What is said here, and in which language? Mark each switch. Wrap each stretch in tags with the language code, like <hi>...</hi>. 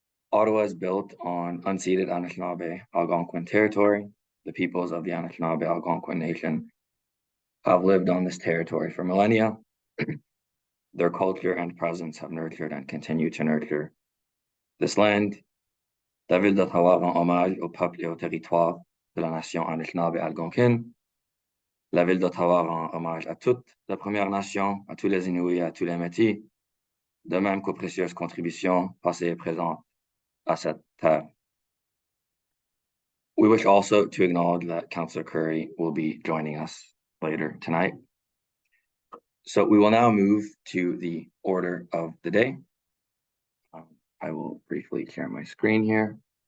<en>Ottawa is built on unceded Anishinaabe Algonquin territory. The peoples of the Anishinaabe Algonquin Nation have lived on this territory for millennia. Their culture and presence have nurtured and continue to nurture this land.</en> <fr>La ville d'Ottawa rend hommage au peuple et au territoire de la nation Anishinaabe Algonquine. La ville d'Ottawa rend hommage à toute la Première Nation, à tous les Inuits et à tous les Métis, de même qu'aux précieuses contributions passées et présentes à cette terre.</fr> <en>We wish also to acknowledge that Councillor Curry will be joining us later tonight. So we will now move to the order of the day. I will briefly share my screen here.</en>